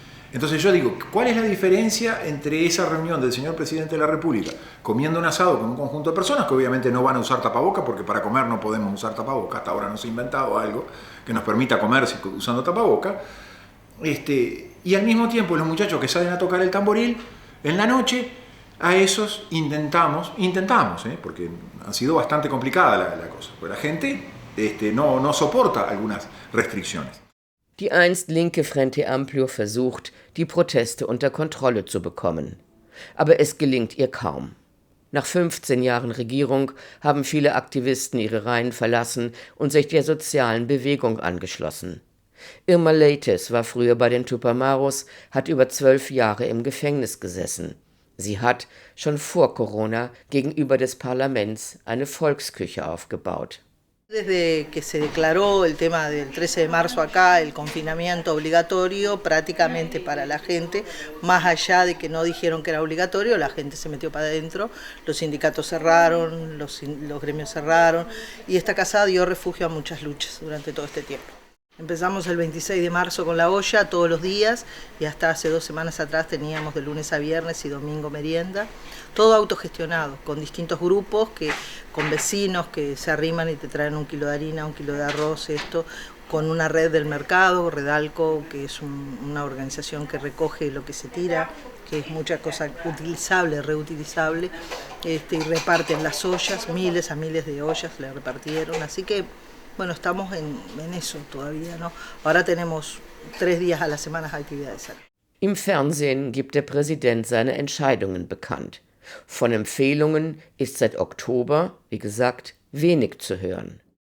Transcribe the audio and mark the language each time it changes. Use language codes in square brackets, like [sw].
[es] Entonces yo digo, ¿cuál es la diferencia entre esa reunión del señor presidente de la República comiendo un asado con un conjunto de personas que obviamente no van a usar tapabocas, porque para comer no podemos usar tapabocas, hasta ahora no se ha inventado algo que nos permita comer usando tapabocas, y al mismo tiempo los muchachos que salen a tocar el tamboril en la noche, a esos intentamos, porque ha sido bastante complicada la cosa, porque la gente no soporta algunas restricciones. [de] Die einst linke Frente Amplio versucht, die Proteste unter Kontrolle zu bekommen. Aber es gelingt ihr kaum. Nach 15 Jahren Regierung haben viele Aktivisten ihre Reihen verlassen und sich der sozialen Bewegung angeschlossen. Irma Leites war früher bei den Tupamaros, hat über 12 Jahre im Gefängnis gesessen. Sie hat, schon vor Corona, gegenüber des Parlaments eine Volksküche aufgebaut. [es] Desde que se declaró el tema del 13 de marzo acá, el confinamiento obligatorio prácticamente para la gente, más allá de que no dijeron que era obligatorio, la gente se metió para adentro, los sindicatos cerraron, los gremios cerraron, y esta casa dio refugio a muchas luchas durante todo este tiempo. Empezamos el 26 de marzo con la olla todos los días y hasta hace 2 semanas atrás teníamos de lunes a viernes y domingo merienda. Todo autogestionado, con distintos grupos, con vecinos que se arriman y te traen 1 kilo de harina, 1 kilo de arroz, con una red del mercado, Redalco, que es una organización que recoge lo que se tira, que es mucha cosa utilizable, reutilizable, y reparten las ollas, miles a miles de ollas le repartieron, así que bueno, estamos en eso todavía, ¿no? Ahora tenemos 3 días a la semana actividades. [de] Im Fernsehen gibt der Präsident seine Entscheidungen bekannt. Von Empfehlungen ist seit Oktober, wie gesagt, wenig zu hören.